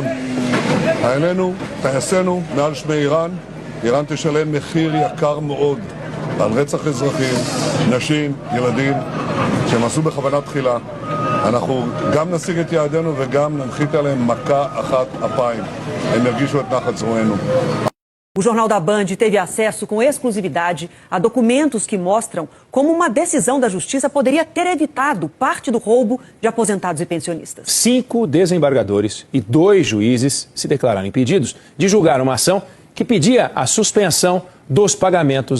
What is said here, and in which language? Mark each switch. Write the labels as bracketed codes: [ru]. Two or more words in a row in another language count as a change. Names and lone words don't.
[he] חיילינו, טייסינו, מעל שמי איראן. איראן תשלם מחיר יקר מאוד על רצח אזרחים, נשים, ילדים, שהם עשו בכוונה תחילה. אנחנו גם נשיג את יעדינו וגם ננחית עליהם מכה אחת אפיים. הם ירגישו את נחת זרוענו. [pt] O Jornal da Band teve acesso com exclusividade a documentos que mostram como uma decisão da Justiça poderia ter evitado parte do roubo de aposentados e pensionistas. 5 desembargadores e 2 juízes se declararam impedidos de julgar uma ação que pedia a suspensão dos pagamentos.